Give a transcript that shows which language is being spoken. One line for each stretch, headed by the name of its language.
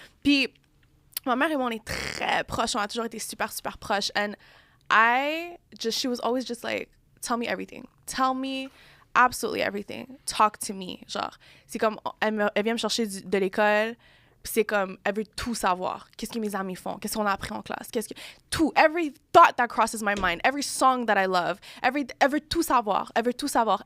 French: Puis ma mère et moi, on est très proches. On a toujours été super, super proches.
English: And she was always just like, tell me everything. Tell me absolutely everything. Talk to me.
French: Genre, c'est comme, elle vient me chercher de l'école, puis c'est comme, elle veut tout savoir. Qu'est-ce que mes amis font? Qu'est-ce qu'on a appris en classe? Tout.
English: Every thought that crosses my mind. Every song that I love.
French: Elle veut tout savoir.
English: Elle veut tout savoir.